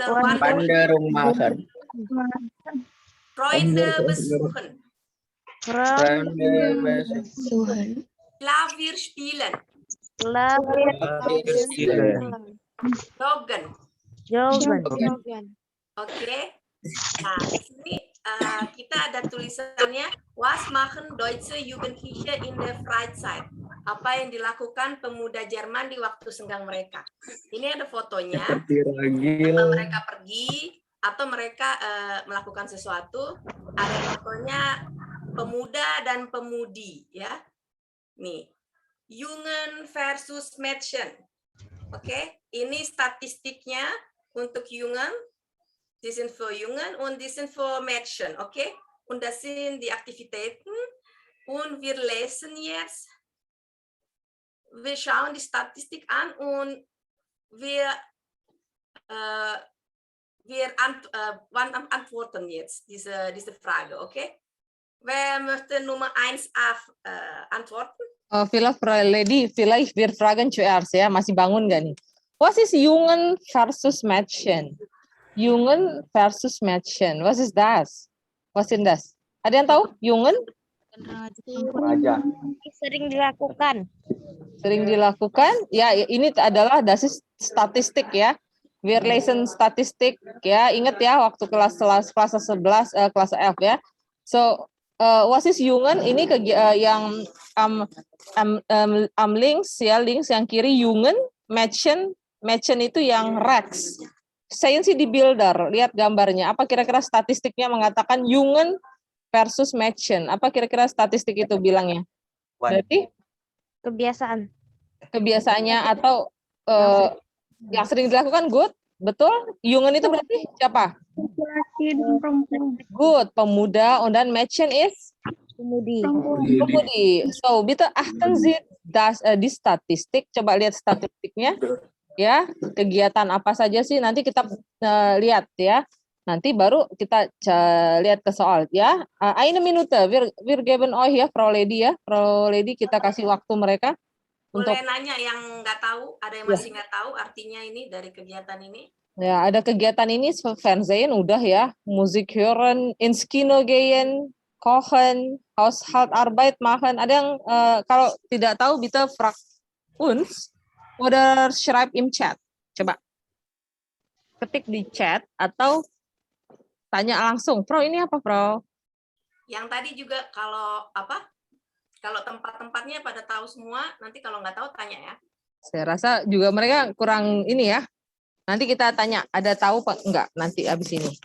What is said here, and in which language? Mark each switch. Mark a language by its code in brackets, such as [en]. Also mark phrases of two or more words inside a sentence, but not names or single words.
[de] Wanderung machen. Freunde besuchen, Freunde besuchen. Klavier spielen, joggen. [id] Oke. Nah, di sini kita ada tulisannya [de] Was machen deutsche Jugendliche in der Freizeit? [id] Apa yang dilakukan pemuda Jerman di waktu senggang mereka? Ini ada fotonya. Apa mereka pergi atau mereka melakukan sesuatu? Ada fotonya pemuda dan pemudi, ya. Nih, [de] Jungen versus Mädchen. [id] Oke, ini statistiknya untuk Jungen. [de] Die sind für Jungen und die sind für Mädchen, okay? Und das sind die Aktivitäten. Und wir lesen jetzt, wir schauen die Statistik an und wir antworten jetzt diese Frage, okay? Wer möchte Nummer 1a antworten? Vielleicht wir fragen zuerst [id] ya, masih bangun nggak nih? [en] What is [de] Jungen versus Mädchen? Jungen versus Mädchen. [en] What is das? What is das? [id] Ada yang tahu? Jungen? Raja. sering dilakukan. Sering dilakukan. Ya, ini adalah das statistik ya. [de] Wir lesen statistik ya. [id] Ingat ya waktu kelas 11, kelas F ya. [en] So, what is Jungen? [id] Ini yang links ya, links yang kiri Jungen, Mädchen itu yang rechts. Saya sih di builder, lihat gambarnya. Apa kira-kira statistiknya mengatakan Jungen versus Mädchen? Apa kira-kira statistik itu bilangnya? Berarti kebiasaannya atau yang sering dilakukan good, betul? Jungen itu berarti siapa? Good, pemuda, dan Mädchen is pemudi. [de] So, bitte achten Sie [id] di statistik. Coba lihat statistiknya. Ya, kegiatan apa saja sih nanti kita lihat ya. Nanti baru kita lihat ke soal ya. [de] Eine Minute, wir geben euch ya, Frau Lady ya. [id] Frau Lady kita kasih waktu mereka untuk nanya yang nggak tahu, ada yang masih nggak tahu artinya ini dari kegiatan ini. Ya, ada kegiatan ini Fernsehen udah ya. [de] Musik hören, ins Kino gehen, kochen, Haushaltsarbeit machen. [id] Ada yang kalau tidak tahu [de] bitte frag uns. Oder schreib im chat. [id] Coba ketik di chat atau tanya langsung. Pro ini apa, Pro? Yang tadi juga kalau tempat-tempatnya pada tahu semua, nanti kalau nggak tahu tanya ya. Saya rasa juga mereka kurang ini ya. Nanti kita tanya, ada tahu Pak enggak nanti habis ini.